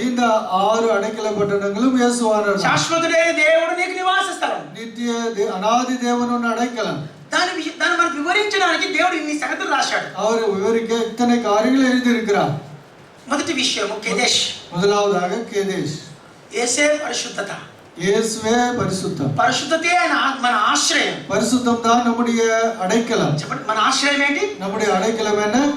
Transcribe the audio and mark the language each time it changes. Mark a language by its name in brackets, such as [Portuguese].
[Tamil] இந்த 6 அடைக்கல பட்டணங்களும் இயேசுவானவர் தான். [Telugu] శాశ్వతుడైన దేవుడు నీకు నివాస స్థలం. [Tamil] நித்திய அநாதி தேவனுடைய அடைக்கலம். [Telugu] దాన్ని మనకు వివరించడానికి దేవుడు ఇన్ని సంగతులు రాశాడు. [Tamil] அவர் விவரிக்க இத்தனை காரியங்கள் எழுதியிருக்கிறார். [Telugu] మొదటి విషయము కేదేశ్. [Tamil] முதலாவதாக கேதேஷ். [Telugu] యేసే పరిశుద్ధత. [Tamil] இயேசுவே பரிசுத்தம். [Telugu] పరిశుద్ధతే మన ఆశ్రయం. [Tamil] பரிசுத்தம் தான் நம்முடைய அடைக்கலம். [Telugu] చెప్పండి మన ఆశ్రయం ఏంటి? [Tamil] நம்முடைய அடைக்கலம் என்ன?